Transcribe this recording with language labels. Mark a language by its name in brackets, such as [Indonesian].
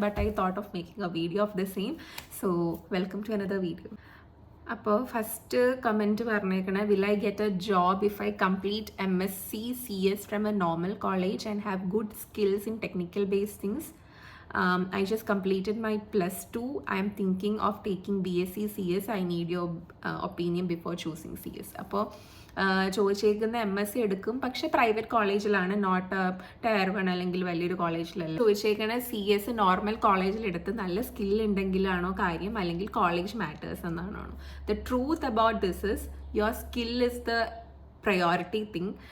[English] But I thought of making a video of the same. So welcome to another video. [Malayalam] അപ്പോൾ first comment പറഞ്ഞേക്കണേ, [English] Will I get a job if I complete MSc CS from a normal college and have good skills in technical based things? I just completed my +2. I am thinking of taking BSc CS. I need your opinion before choosing CS. [Malayalam] അപ്പോൾ ചോദിച്ചേക്കുന്ന MSc എടുക്കും, പക്ഷേ private കോളേജിലാണ്, not tyre 1 അല്ലെങ്കിൽ വലിയൊരു കോളേജിലല്ല. ചോദിച്ചേക്കണ CS normal കോളേജിലെടുത്ത് നല്ല skill ഉണ്ടെങ്കിലാണോ കാര്യം, അല്ലെങ്കിൽ [English] college matters [Malayalam] എന്നാണോ? [English] The truth about this is your skill is the priority thing.